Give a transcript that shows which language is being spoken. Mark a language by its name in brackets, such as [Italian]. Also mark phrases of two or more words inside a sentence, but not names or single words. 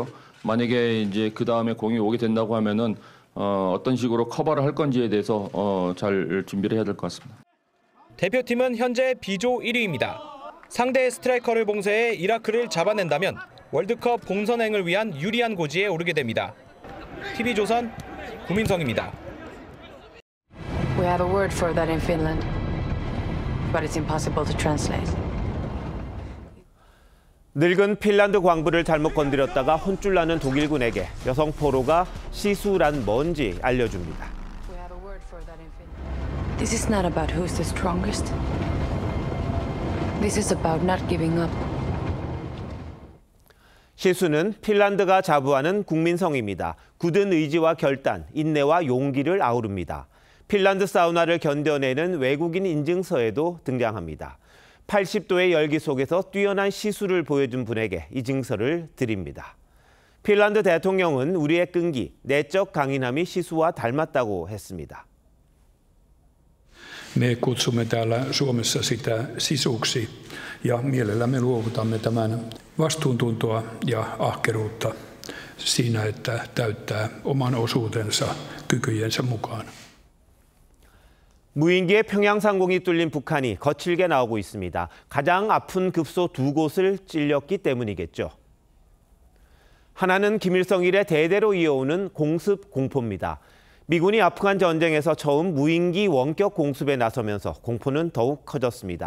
[Korean] 만약에 이제 그 다음에 공이 오게 된다고 하면은 어떤 식으로 커버를 할 건지에 대해서 잘 준비를 해야 될 것 같습니다. 대표팀은 현재 B조 1위입니다. 상대의 스트라이커를 봉쇄해 이라크를 잡아낸다면 월드컵 본선행을 위한 유리한 고지에 오르게 됩니다. TV조선 구민성입니다. [English] We have a word for that in Finland. But it's impossible to translate. [Korean] 늙은 핀란드 광부를 잘못 건드렸다가 혼쭐 나는 독일군에게 여성 포로가 시수란 뭔지 알려줍니다. [English] This is not about who's the strongest. This is about not giving up. [Korean] 시수는 핀란드가 자부하는 국민성입니다. 굳은 의지와 결단, 인내와 용기를 아우릅니다. 핀란드 사우나를 견뎌내는 외국인 인증서에도 등장합니다. 80도의 열기 속에서 뛰어난 시수를 보여준 분에게 이 증서를 드립니다. 핀란드 대통령은 우리의 끈기, 내적 강인함이 시수와 닮았다고 했습니다. [Finnish] Me kutsumme täällä Suomessa sitä sisuksi ja mielellämme luovutamme tämän vastuuntuntoa ja ahkeruutta siinä, että täyttää oman osuutensa kykyjensä mukaan. [Korean] 무인기에 평양 상공이 뚫린 북한이 거칠게 나오고 있습니다. 가장 아픈 급소 2곳을 찔렸기 때문이겠죠. 하나는 김일성 이래 대대로 이어오는 공습 공포입니다. 미군이 아프간 전쟁에서 처음 무인기 원격 공습에 나서면서 공포는 더욱 커졌습니다.